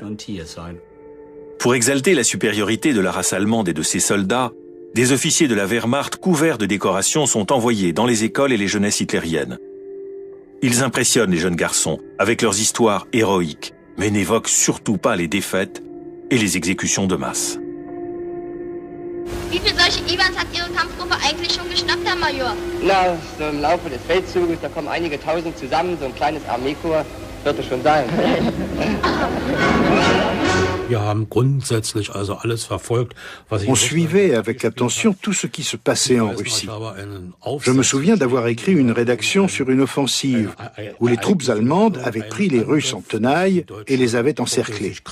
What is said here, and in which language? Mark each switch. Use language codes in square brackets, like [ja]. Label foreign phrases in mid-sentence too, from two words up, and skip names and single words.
[fr] Pour exalter la supériorité de la race allemande et de ses soldats, des officiers de la Wehrmacht couverts de décorations sont envoyés dans les écoles et les jeunesses hitlériennes. Ils impressionnent les jeunes garçons avec leurs histoires héroïques, mais n'évoquent surtout pas les défaites et les exécutions de masse. [de] Wie viele solche Iwans hat Ihre Kampfgruppe eigentlich schon geschnappt, Herr Major? Na, so im Laufe des Feldzuges, da kommen einige Tausend zusammen, so ein kleines Armeekorps wird es schon sein. [fr] On suivait avec attention tout ce qui se passait en Russie. Je me souviens d'avoir écrit une rédaction sur une offensive où les troupes allemandes avaient pris les Russes en tenaille et les avaient encerclés.